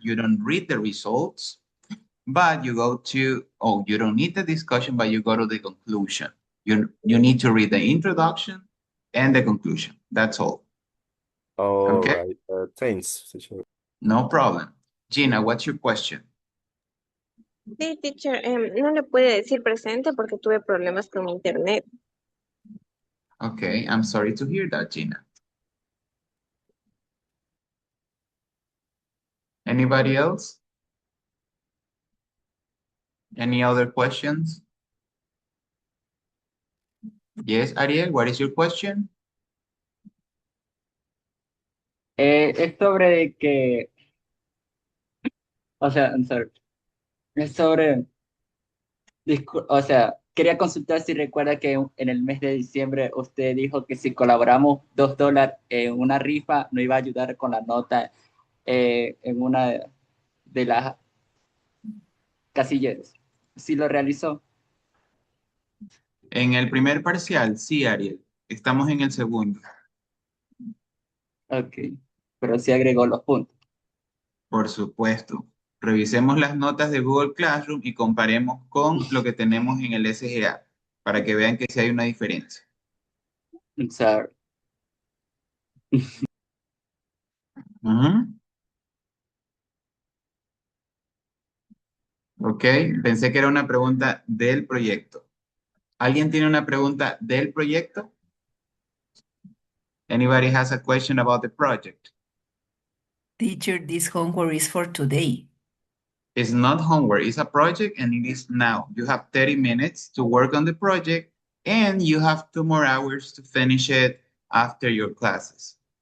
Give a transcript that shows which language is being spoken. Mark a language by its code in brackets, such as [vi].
[en] You don't read the results, but you go to, oh, you don't need the discussion, but you go to the conclusion. You need to read the introduction and the conclusion. That's all. All Okay? right. Thanks, teacher. No problem. Gina, what's your question? [es] Sí, teacher, no le puede decir presente porque tuve problemas con mi internet. [en] Okay, I'm sorry to hear that, Gina. Anybody else? Any other questions? Yes, Ariel, what is your question? [es] Es sobre que, o sea, [en] I'm sorry, [es] es sobre, o sea, quería consultar si recuerda que en el mes de diciembre usted dijo que si colaboramos $2 en una rifa, no iba a ayudar con la nota en una de las casillas. ¿Sí lo realizó? En el primer parcial, sí, Ariel. Estamos en el segundo. Ok, pero sí agregó los puntos. Por supuesto. Revisemos las notas de Google Classroom y comparemos con lo que tenemos en el SGA para que vean que sí hay una diferencia. [en] I'm sorry. Ujú. [es] Ok, pensé que era una pregunta del proyecto. ¿Alguien tiene una pregunta del proyecto? [en] Anybody has a question about the project? Teacher, this homework is for today. It's not homework, it's a project and it is now. You have 30 minutes to work on the project and you have 2 more hours to finish it after your classes.